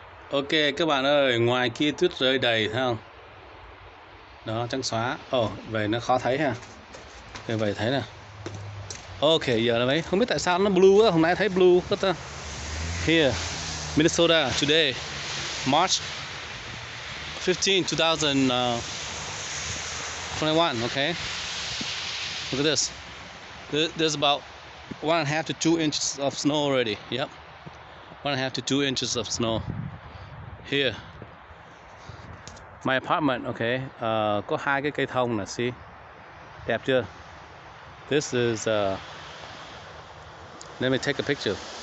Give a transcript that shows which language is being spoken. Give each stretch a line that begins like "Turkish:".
Vietnamese: Ok các bạn ơi, ngoài kia tuyết rơi đầy thấy không? Đó, trắng xóa. Về nó khó thấy ha. Về thấy nè. Ok, giờ là mấy. Không biết tại sao nó blue á, hôm nay thấy blue rất ta.
English: Here, Minnesota today, March 15, 2021. Okay, look at this. There's about 1.5 to 2 inches of snow already. Yep, 1.5 to 2 inches of snow here. My apartment, okay,
Vietnamese: có hai cái cây thông nè,
English: see,
Vietnamese: đẹp chưa?
English: This is let me take a picture.